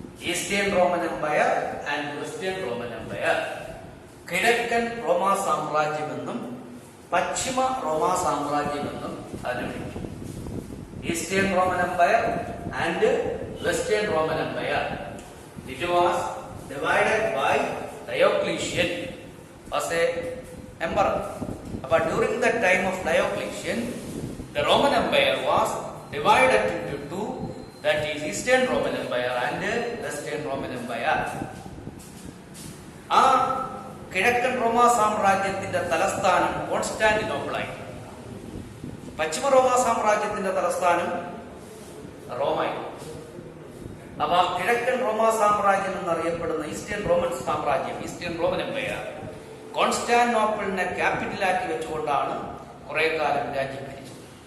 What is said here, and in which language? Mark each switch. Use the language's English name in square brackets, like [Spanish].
[English] Eastern Roman Empire and Western Roman Empire. [Malayalam] കിഴക്കൻ റോമാ സാമ്രാജ്യമെന്നും പശ്ചിമ റോമാ സാമ്രാജ്യമെന്നും അതിനെ വിളിച്ചു. [English] Eastern Roman Empire and Western Roman Empire. It was divided by Diocletian was a emperor. But during the time of Diocletian, the Roman Empire was divided into 2, that is Eastern Roman Empire and Western Roman Empire. [Malayalam] ആ കിഴക്കൻ റോമാ സാമ്രാജ്യത്തിന്റെ തലസ്ഥാനം Constantinople ആയി. പശ്ചിമ റോമാ സാമ്രാജ്യത്തിന്റെ തലസ്ഥാനം റോമായി. അപ്പൊ ആ കിഴക്കൻ റോമാ സാമ്രാജ്യം എന്നറിയപ്പെടുന്ന ഈസ്റ്റേൺ റോമൻ സാമ്രാജ്യം, ഈസ്റ്റേൺ റോമൻ എംപയർ, കോൺസ്റ്റാന്റിനോപ്പിളിനെ ക്യാപിറ്റലാക്കി വെച്ചുകൊണ്ടാണ് കുറെ കാലം രാജ്യം ഭരിച്ചത്.